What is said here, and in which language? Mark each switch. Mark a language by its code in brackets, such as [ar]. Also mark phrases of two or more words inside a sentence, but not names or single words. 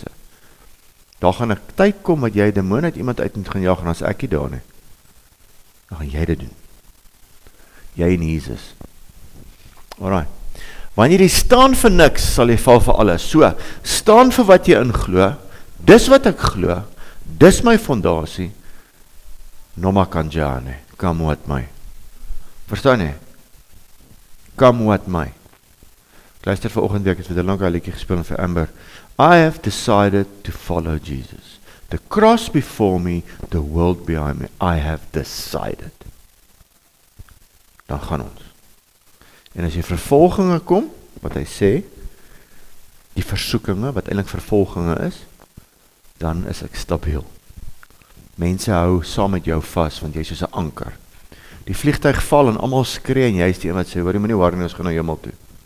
[af] Daar gaan 'n tyd kom wat jy demoon uit iemand uit moet gaan jaag, en as ek nie daar nie, dan gaan jy dit doen. Jy en Jesus. Alright. Wanneer jy staan vir niks, sal jy val vir alles. So, staan vir wat jy inglo, dis wat ek glo, dis my fondasie, [zu] Noma Kanjane, [en] come what my. [af] Verstaan jy? [en] Come what my. [af] Ek luister vanoggend weer, ek het vir 'n lang liedjie gespeel vir Amber. [en] I have decided to follow Jesus. The cross before me, the world behind me. I have decided. [af] Dan gaan ons. En as jy vervolginge kom, wat hy sê, die versoekinge, wat eintlik vervolginge is, dan is ek stabiel. Mense hou saam met jou vas, want jy is soos 'n anker. Die vliegtuig val en almal skree, en jy is die een wat sê, hoor jy moenie worry nie, ons gaan na hemel toe.